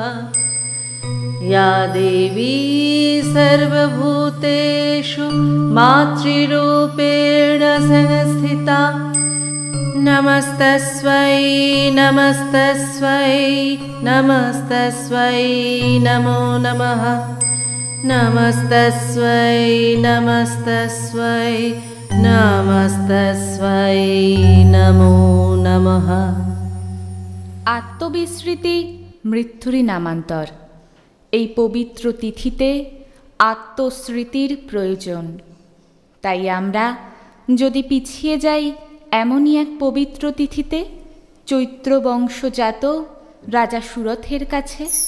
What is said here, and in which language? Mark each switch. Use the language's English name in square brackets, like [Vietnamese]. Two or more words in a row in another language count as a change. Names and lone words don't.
[Sanskrit] या देवी सर्वभूतेषु मातृरूपेण संस्थिता नमस्तस्यै नमस्तस्यै नमस्तस्यै नमो नमः। नमस्तस्यै नमस्तस्यै नमस्तस्यै नमो नमः। [Bangla] আত্মবিস্মৃতি মৃত্যুরই নামান্তর। এই পবিত্র তিথিতে আত্মস্মৃতির প্রয়োজন। তাই আমরা যদি পিছিয়ে যাই এমনই এক পবিত্র তিথিতে চৈত্র বংশজাত রাজা সুরথের কাছে,